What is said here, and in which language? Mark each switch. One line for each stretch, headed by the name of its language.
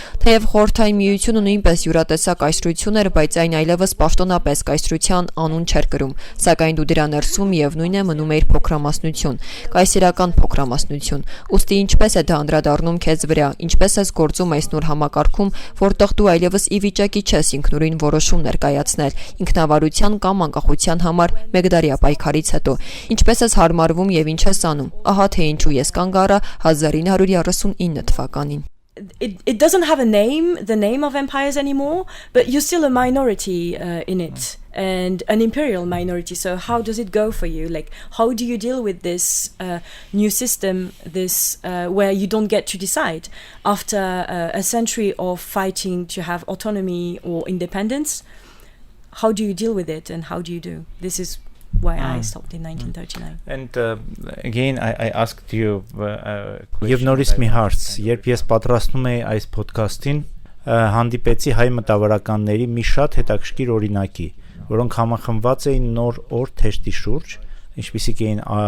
Armenian: Թեև խորհրդային միությունը նույնպես յուրատեսակ կայսրություն էր, բայց այն այլևս պաշտոնապես կայսրության անուն չէր կրում, սակայն դու դրա ներսում եւ նույնը մնում էր փոքրամասնություն, կայսերական փոքրամասնություն։ Ուստի ինչպես է դա անդրադառնում քեզ վրա, ինչպես ես գործում այս նոր համակարգում, որտեղ դու այլևս ի վիճակի չես ինքնուրույն որոշում ներկայացնել ինքնավարության կամ անկախության համար մեկդարյա պայքարից հետո, ինչպես ես հարմարվում եւ ինչ ես անում։ Ահա թե ինչու ես կանգ առա 1939 թվականին։
English: It doesn't have the name of empires anymore, but you're still a minority in it, and an imperial minority. So how does it go for you? Like, how do you deal with this new system, this where you don't get to decide after a century of fighting to have autonomy or independence? How do you deal with it, and how do you do? This is why I stopped in 1939. And again, I asked you You've noticed
Armenian: մի հարց, երբ ես պատրաստում էի այս ոդքասթին, հանդիպեցի հայ մտավորականների մի շատ հետաքրքիր օրինակի, որոնք համախմբված էին նոր օր թեշտի շուրջ, ինչպիսիք էին